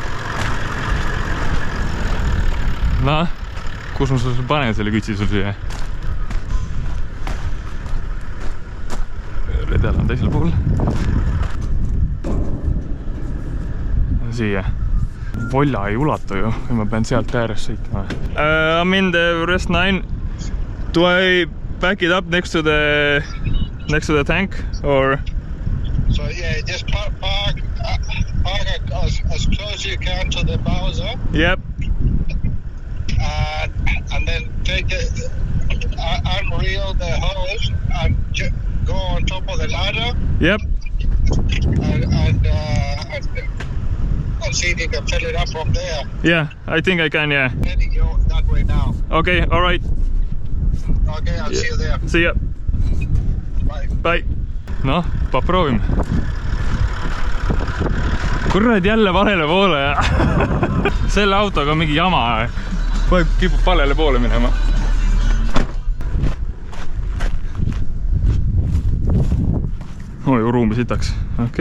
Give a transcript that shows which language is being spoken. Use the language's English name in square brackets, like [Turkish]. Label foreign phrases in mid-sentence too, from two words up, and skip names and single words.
[Estonian] Noh, kus ma sul panen selle kütsi sul siia? Redel on teisel pool. Siia. Volla ei ulatu ju, kui ma pean sealt ääres sõitma. [English] I'm in the rest 9. Do I back it up next to the tank, or? So yeah, just park as close as you can to the Bowser. Yep. And then take unreel the hose and go on top of the ladder. Yep. And see if you can fill it up from there. Yeah, I think I can, yeah. Heading you that way now. Okay, all right. Okay, I'll see you there. See ya. Bye. Bye. No, [Estonian] proovime. Kurrad jälle valele poole. Selle autoga on mingi jama. Kipub valele poole minema. Oi, ruumi sitaks. Okei.